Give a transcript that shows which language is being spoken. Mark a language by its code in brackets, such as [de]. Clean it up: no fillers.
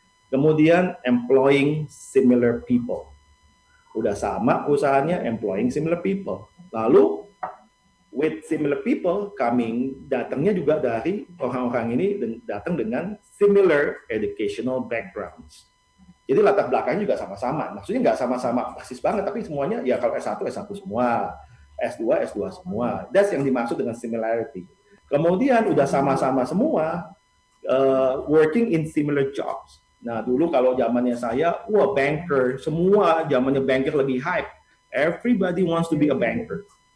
[en] Kemudian employing similar people. [id] Udah sama perusahaannya, [en] employing similar people. [id] Lalu [en] with similar people [id] datangnya juga dari orang-orang ini datang dengan [en] similar educational backgrounds. [id] Jadi latar belakangnya juga sama-sama. Maksudnya nggak sama-sama persis banget, tapi semuanya ya kalau S1 semua, S2 semua. That's yang dimaksud dengan similarity. Kemudian udah sama-sama semua [en] working in similar jobs. [id] Nah, dulu kalau zamannya saya, banker, semua zamannya banker lebih hype. [en] Everybody wants to be a banker.